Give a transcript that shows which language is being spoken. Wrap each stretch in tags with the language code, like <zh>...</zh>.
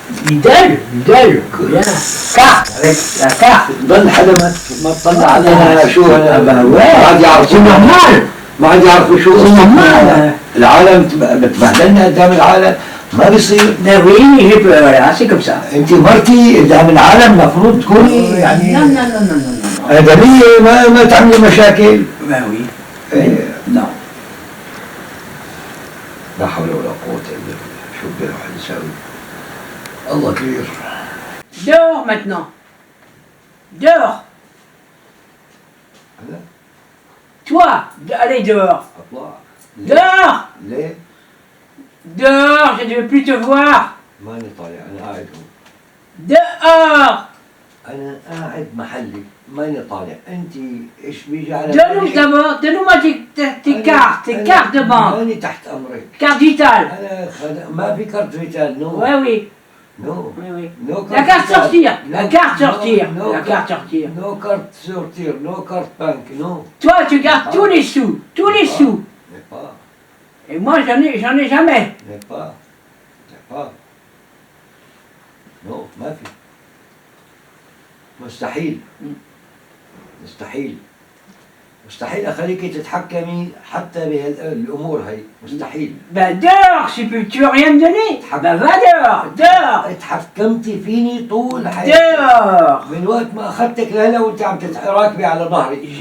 <fr>Lidl, carte, avec la carte.</fr> <ar>ضل حدا ما تطلع علينا شو هلا ما عاد يعرفوا.</ar> <fr>C'est normal.</fr> <ar>ما عاد يعرفوا شو</ar> <fr>normal.</fr> <ar>العالم بتبهدلنا قدام العالم، ما بيصير.</ar> <fr>Oui, j'ai peur, c'est comme ça.</fr> <ar>انت مرتي قدام العالم المفروض تكوني يعني</ar> <fr>Non, non, non, non, non.</fr> <ar>ادميه، ما تعملي مشاكل.</ar> <fr>Ben oui. Non.</fr> <ar>لا حول ولا قوة الا بالله، شو بده الواحد يساوي؟ الله كبير.</ar> <fr>Dehors maintenant. Dehors. Toi, allez dehors. Dehors.</fr> <ar>ليه؟</ar> <fr>Dehors, je ne veux plus te voir.</fr> <ar>ماني طالع، انا قاعد هون.</ar> <fr>Dehors.</fr> <ar>انا قاعد محلي، ماني طالع، انت ايش بيجي على</ar> <fr>Donne-nous d'abord, donne-moi tes cartes de banque.</fr> <ar>ماني تحت امرك.</ar> <fr>Carte vitale.</fr> <ar>انا ما في كارت فيتال، نو.</ar> <fr>Oui, oui.</fr> <en>No.</en> <fr>Oui, oui.</fr> <en>no</en> <fr>La carte sortir. La carte sortir. La carte sortir. نو كارت سورتير، نو كارت بانك، نو. Toi, tu gardes tous les sous. Tous les sous. N'est pas. Et moi, j'en ai jamais. N'est pas. N'est pas.</fr> <ar>نو ما في. مستحيل. مستحيل. مستحيل اخليك تتحكمي حتى بهالامور هي، مستحيل.</ar> <fr>Ben dehors, tu veux rien me donner. Ben va dehors, dehors.</fr> <ar>اتحكمتي فيني طول حياتي.</ar> <fr>Dehors.</fr> <ar>من وقت ما اخذتك لهلا وانت عم راكبي على ظهري.</ar>